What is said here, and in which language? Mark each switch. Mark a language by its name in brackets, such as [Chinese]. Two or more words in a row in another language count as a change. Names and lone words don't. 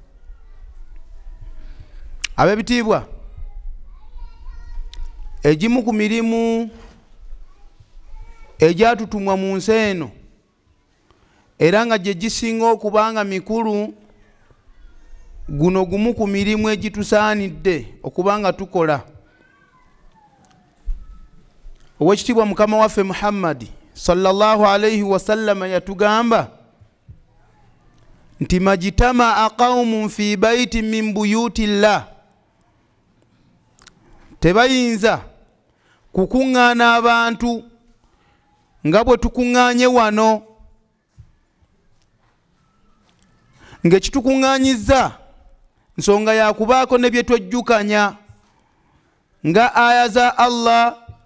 [Ganda] Ab'ebitiibwa, egimu ku mirimu egyatutumwa mu nsi eno era nga gye gisinga okubanga mikulu, guno gumu ku mirimu egitusaanidde okubanga tukola. Owekitiibwa Mukama waffe Muhammad [Arabic] صلى الله عليه وسلم [Ganda] yatugamba nti [Arabic] ما اجتمع قوم في بيت من بيوت الله, [Ganda] tebayinza kukuŋŋaana abantu nga bwe tukuŋŋaanye wano, ng'ekitukuŋŋaanyizza nsonga yakubaako ne bye twejjukanya nga aya za Allah,